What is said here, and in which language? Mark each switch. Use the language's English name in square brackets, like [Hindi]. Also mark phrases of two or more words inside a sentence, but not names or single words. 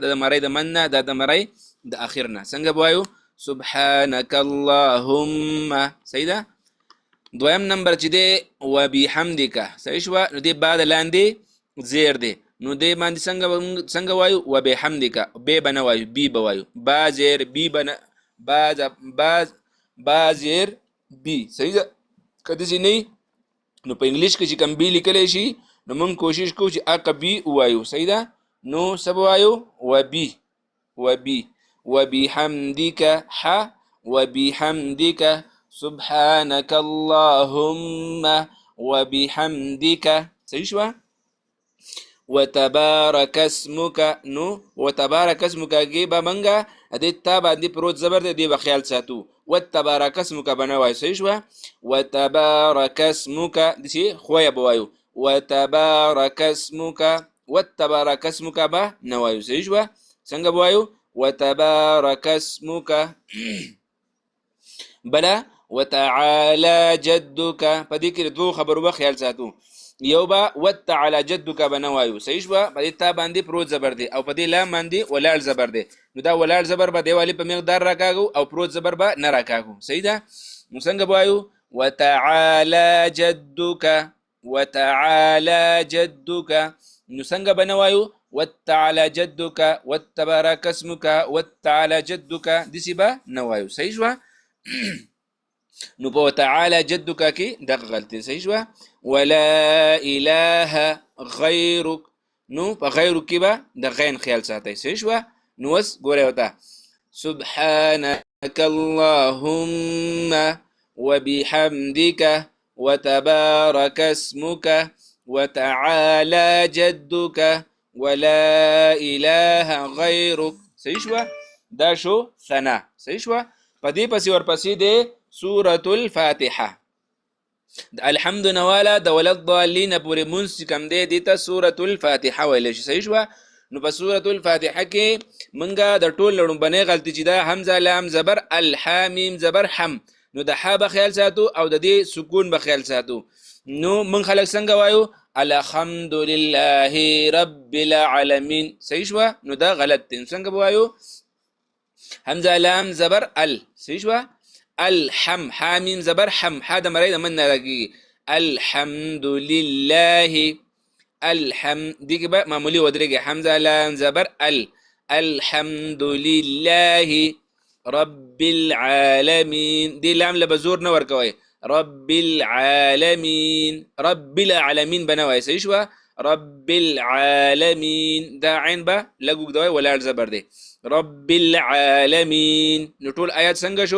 [Pashto] د مرۍ د من نه، دا د مرۍ د اخر نه. څنګه به وایو؟ [Arabic] سبحانک اللهم. [Pashto] صحیح ده؟ دویم نمبر چې دی وبحمدک. صحیح شوه؟ نو دې با د لاندې زیر دی، نو دې باندې څنګه وایو؟ وبحمدک. بی به نه وایو، بی به وایو. با زیر بی به نه، با زیر بی. صحیح ده؟ که داسې نه نو په انګلیش کې چې کوم بی لیکلی شي نو موږ کوشش کوو چې هغه بی ووایو. صحیح ده؟ نو څه به وایو؟ وبی. وبحمدک ح وبحمدک [Arabic] سبحانك اللهم وبحمدك. [Pashto] صحیح شوه؟ [Arabic] وتبارك اسمك. [Pashto] نو [Arabic] وتبارك اسمك [Pashto] کې به منګه دې تا باندې پروت زبر دی، دې به خیال ساتو. [Arabic] وتبارك اسمك [Pashto] به نه وایو. صحیح شوه؟ [Arabic] وتبارك اسمك [Pashto] داسې خویه به وایو. [Arabic] وتبارك اسمك، وتبارك اسمك [Pashto] به نه وایو. صحیح شوه؟ څنګه به وایو؟ [Arabic] وتبارك اسمك. بله وتعالى جدك. [Pashto] په دې کې دوه خبرو به خیال ساتو. یو به [Arabic] وتعالى جدك [Pashto] به نه وایو. صحیح شوه؟ په دې تا باندې پروت زبر دی او په دې لام باندې ولاړ زبر دی، نو دا ولاړ زبر به دیوالي په مقدار راکاږو او پروت زبر به نه راکاږو. صحیح ده؟ نو څنګه به وایو؟ [Arabic] وتعالى جدك. وتعالى جدك. [Pashto] نو څنګه به نه وایو؟ [Arabic] وتعالى جدك وتبارك اسمك وتعالى جدك، [Pashto] داسې به نه وایو. صحیح شوه؟ نو په [Arabic] وتعالى جدك [Pashto] کې دغه غلطي. صحیح شوه؟ [Arabic] ولا اله غیرک. [Pashto] نو په غیرک کې به د غین خیال ساتئ. صحیح شوه؟ نو اوس ګورئ ورته [Arabic] سبحانك اللهم وبحمدك وتبارك اسمك وتعالى جدك ولا اله غیرک. [Pashto] صحیح شوه؟ دا شو ثنا. صحیح شوه؟ په دې پسې ورپسې دی سورة الفاتحه. د الحمد نواله د ولد ضالین پورې مونځ چې کوم دی دې ته سورة الفاتحه ویلی شي. صحیح شوه؟ نو په سورة الفاتحه کې مونږه د ټول لومبنۍ غلطي چې دا حمزه لام زبر الحامیم زبر حم، نو د ح به خیال ساتو او د دې سکون به خیال ساتو. نو مونږ خلک څنګه وایو؟ [Arabic] الحمد لله رب العالمین. [Pashto] صحیح شوه؟ نو دا غلط دی. څنګه به وایو؟ حمزه لام زبر ال. صحیح شوه؟ الحم حامیم زبر حم، ح د مرۍ د من نه راکېږي. [Arabic] الحمد لله. [Pashto] الحم دې کې به معمولي ودرېږي. حمزه لام زبر ال. [Arabic] الحمد لله رب العالمین. [Pashto] دې لام له به زور نه ورکوئ. [Arabic] رب العالمین. رب العالمین [Pashto] به نه وایئ. صحیح شوه؟ [Arabic] رب العالمین. [Pashto] دا عین به لږ اوږدوئ، ولاړ زبر دی. [Arabic] رب العالمین. [Pashto] نو ټول آیات څنګه شو؟